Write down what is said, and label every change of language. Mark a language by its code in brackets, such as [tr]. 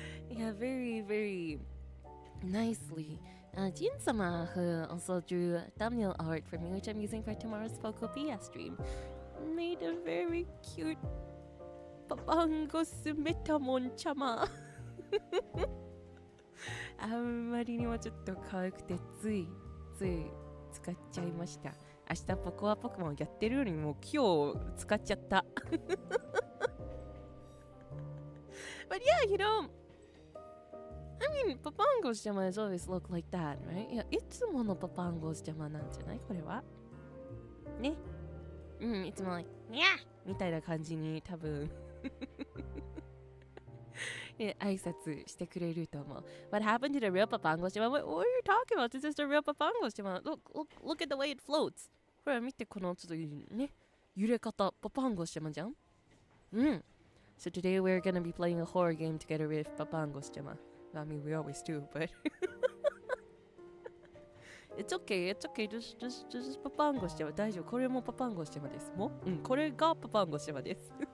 [en] Yeah, very nicely. Jin-sama, who also drew thumbnail art for me, which I'm using for tomorrow's Pocopedia stream, made a very cute Papango Sumetamon-chama. [ja] あんまりにもちょっと可愛くてつい使っちゃいました。明日ポコアポケモンやってるよりも今日使っちゃった。 [en] But yeah, I mean, Papango-chan has always looked like that, right? [ja] いや、いつものPapango-chanなんじゃないこれは。ね。いつも、にゃみたいな感じに多分挨拶してくれると思う。 [en] What happened to the real Papango-chan? What are you talking about? This is the real Papango-chan. Look at the way it floats. [ja] これ見てこのちょっとね、揺れ方、Papango-chanじゃん。 [en] So today we're gonna be playing a horror game together with Papango-chan. I mean, we always do, but it's okay. [ja] Just Papango-chan 大丈夫。これもPapango-chanです。これがPapango-chanです。